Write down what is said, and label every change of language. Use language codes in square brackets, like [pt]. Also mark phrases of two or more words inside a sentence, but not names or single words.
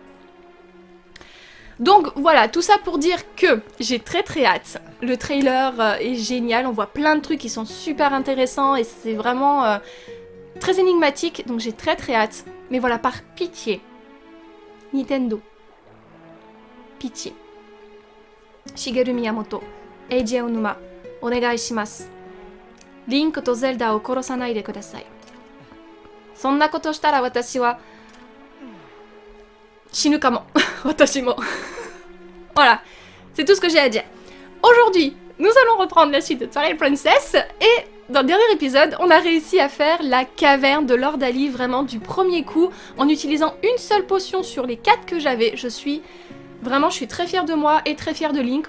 [fr] Donc voilà, tout ça pour dire que j'ai très hâte. Le trailer est génial, on voit plein de trucs qui sont super intéressants et c'est vraiment très énigmatique, donc j'ai très hâte. Mais voilà, par pitié, Nintendo, pitié. [ja] Shigeru Miyamoto, Eiji Aonuma, お願いします. Link と Zelda を殺さないでください. そんなことしたら私は死ぬかも. 私も. [fr] Voilà, c'est tout ce que j'ai à dire. Aujourd'hui, nous allons reprendre la suite de Twilight Princess et dans le dernier épisode, on a réussi à faire la caverne de Lord Ali vraiment du premier coup en utilisant une seule potion sur les 4 que j'avais. Je suis très fière de moi et très fière de Link.